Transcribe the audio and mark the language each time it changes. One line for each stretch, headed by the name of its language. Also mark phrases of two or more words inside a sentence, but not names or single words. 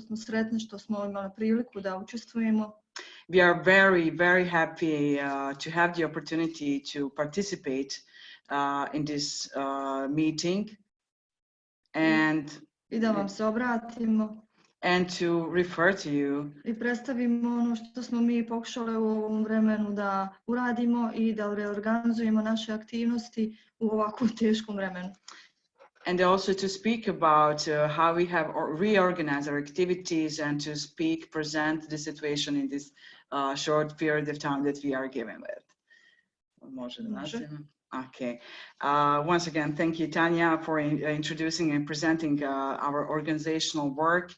English: We are very, very happy to have the opportunity to participate in this meeting and to refer to you.
Serbian: I predstavimo ono što smo mi pokušali u ovom vremenu da uradimo i da reorganizujemo naše aktivnosti u ovakvom teškom vremenu.
English: And also to speak about how we have reorganized our activities and to present the situation in this short period of time that we are given with. Okay. Once again, thank you, Tanya, for introducing and presenting our organizational work.